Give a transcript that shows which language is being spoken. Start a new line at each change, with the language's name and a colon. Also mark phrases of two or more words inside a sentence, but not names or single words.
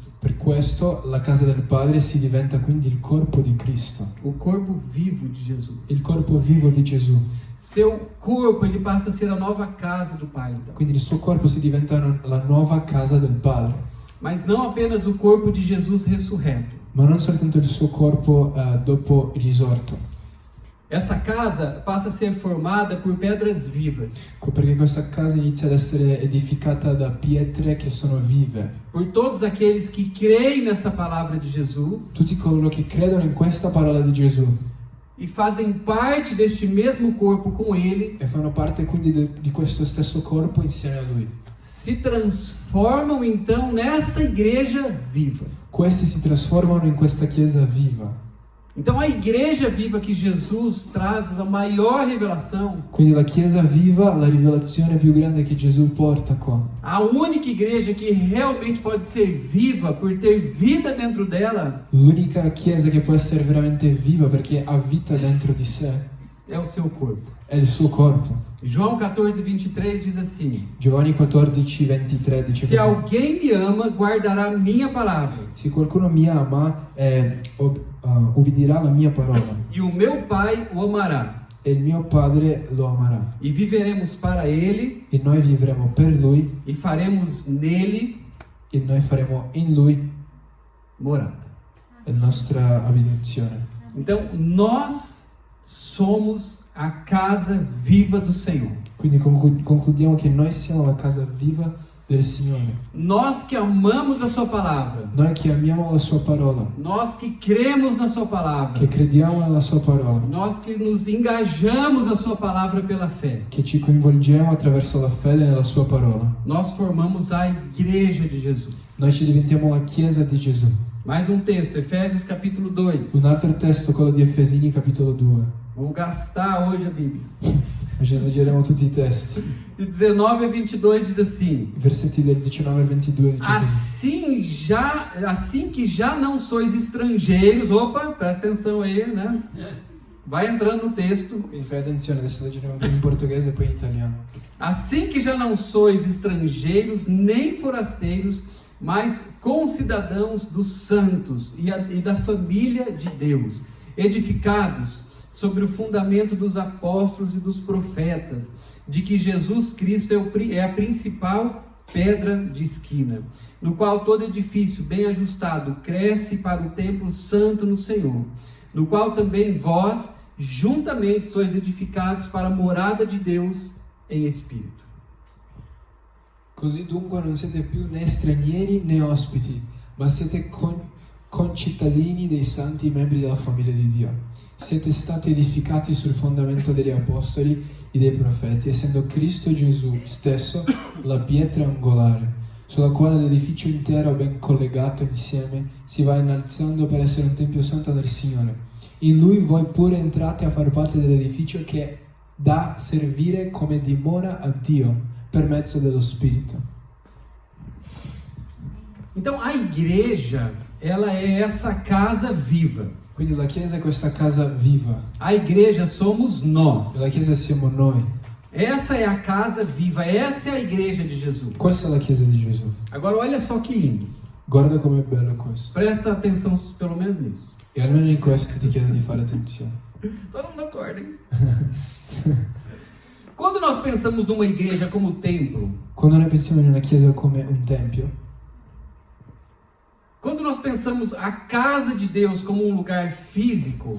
Italian: Per questo la casa del Padre si diventa quindi il corpo di Cristo,
Portuguese: O corpo vivo de Jesus.
Italian: il corpo vivo di Gesù.
Portuguese: Seu corpo, ele passa a ser a nova casa do Pai, então.
Italian: Quindi il suo corpo si diventa la nuova casa del Padre,
Portuguese: Mas não apenas o corpo de Jesus ressurreto.
Italian: ma non soltanto il suo corpo dopo il risorto,
Portuguese: Essa casa passa a ser formada por pedras vivas,
Italian: perché questa casa inizia ad essere edificata da pietre che sono vive.
Portuguese: por todos aqueles que creem nessa palavra de Jesus
Italian: Tutti coloro che credono in questa parola di Gesù
Portuguese: e fazem parte deste mesmo corpo com Ele,
Italian: e fanno parte quindi di questo stesso corpo insieme a Lui.
Portuguese: se transformam então nessa igreja viva.
Italian: Questi si trasformano in questa chiesa viva.
Portuguese: Então a igreja viva que Jesus traz a maior revelação,
Italian: Quindi la chiesa viva, la rivelazione più grande che Gesù porta qua.
Portuguese: a única igreja que realmente pode ser viva por ter vida dentro dela,
Italian: L'unica chiesa che può essere veramente viva perché ha vita dentro di sé
Portuguese: é o seu corpo.
Italian: è il suo corpo.
Portuguese: João 14:23 diz assim:
Italian: Giovanni 14:23 dice
Portuguese: se
Italian: così:
Portuguese: alguém me ama, guardará minha palavra,
Italian: se qualcuno mi ama, ubbidirà la mia parola
Portuguese: e o meu Pai o amará,
Italian: e il mio Padre lo amerà.
Portuguese: e viveremos para Ele,
Italian: E noi vivremo per Lui
Portuguese: e faremos nele
Italian: e noi faremo in Lui
Portuguese: morada.
Italian: la nostra abitazione.
Portuguese: Então, nós somos a casa viva do Senhor.
Italian: Quindi concludiamo che noi siamo la casa viva del Signore.
Portuguese: Nós que amamos a Sua palavra,
Italian: Noi che amiamo la Sua parola,
Portuguese: nós que cremos na Sua palavra,
Italian: che crediamo nella Sua parola,
Portuguese: nós que nos engajamos na Sua palavra pela fé,
Italian: che ci coinvolgiamo attraverso la fede nella Sua parola.
Portuguese: nós formamos a igreja de Jesus.
Italian: Noi ci diventiamo la Chiesa di Gesù.
Portuguese: Mais um texto, Efésios capítulo 2.
Italian: Un altro testo, quello di Efesini capitolo 2.
Portuguese: Vamos gastar hoje a Bíblia.
Italian: Oggi leggeremo tutti i testi.
Portuguese: De 19 a 22 diz assim:
Italian: I versetti del 19 al 22 dice così.
Portuguese: assim que já não sois estrangeiros, opa, presta atenção aí, né? Vai entrando no texto.
Italian: Quindi fai attenzione, adesso leggeremo prima in portoghese e poi in italiano.
Portuguese: Assim que já não sois estrangeiros nem forasteiros, mas concidadãos dos santos e da família de Deus, edificados sobre o fundamento dos apóstolos e dos profetas, de que Jesus Cristo é a principal pedra de esquina, no qual todo edifício bem ajustado cresce para o templo santo no Senhor, no qual também vós juntamente sois edificados para a morada de Deus em espírito.
Italian: Così dunque non siete più né stranieri né ospiti, ma siete concittadini dei santi membri della famiglia di Dio. Siete stati edificati sul fondamento degli apostoli e dei profeti, essendo Cristo Gesù stesso la pietra angolare, sulla quale l'edificio intero ben collegato insieme si va innalzando per essere un tempio santo del Signore. In Lui voi pure entrate a far parte dell'edificio che da servire come dimora a Dio per mezzo dello Spirito.
Portuguese: Então a igreja, ela é essa casa viva.
Italian: Quindi la Chiesa è questa casa viva.
Portuguese: A igreja somos nós.
Italian: La Chiesa siamo noi.
Portuguese: Essa é a casa viva, essa é a igreja de Jesus.
Italian: Questa è la Chiesa di Gesù.
Portuguese: Agora olha só que lindo.
Italian: Guarda com'è bello questo.
Portuguese: Presta atenção pelo menos nisso.
Italian: E almeno in questo ti chiedo di fare attenzione.
Portuguese: Todo mundo acorda, hein? Quando nós pensamos numa igreja como templo,
Italian: Quando noi pensiamo in una Chiesa come un tempio,
Portuguese: quando nós pensamos a casa de Deus como um lugar físico,